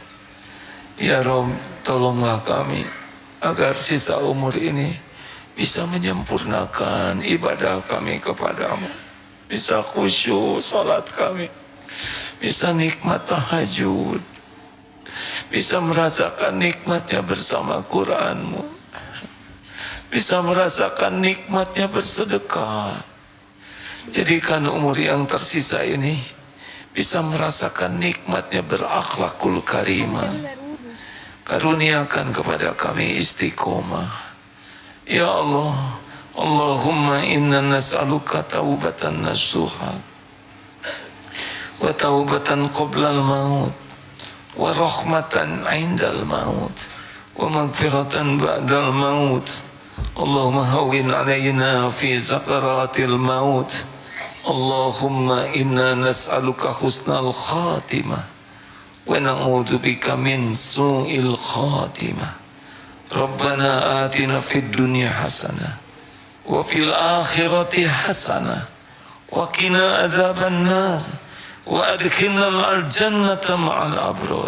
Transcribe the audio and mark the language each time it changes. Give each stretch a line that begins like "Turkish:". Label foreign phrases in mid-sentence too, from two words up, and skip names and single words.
Indonesian: Ya Rabb, tolonglah kami agar sisa umur ini bisa menyempurnakan ibadah kami kepadamu, bisa khusyuk salat kami, bisa nikmat tahajud, bisa merasakan nikmatnya bersama Quranmu, bisa merasakan nikmatnya bersedekah. Jadikan umur yang tersisa ini bisa merasakan nikmatnya berakhlakul karimah. Karuniakan kepada kami istiqomah. Ya Allah,
Arabic: اللهم إنا نسألك توبة نصوحا وتوبة قبل الموت ورحمة عند الموت ومغفرة بعد الموت. اللهم هون علينا في سكرات الموت. اللهم إنا نسألك حسن الخاتمة ونعوذ بك من سوء الخاتمة. ربنا آتنا في الدنيا حسنة وفي الآخرة حسنة وقنا عذاب النار وأدخلنا الجنة مع الأبرار.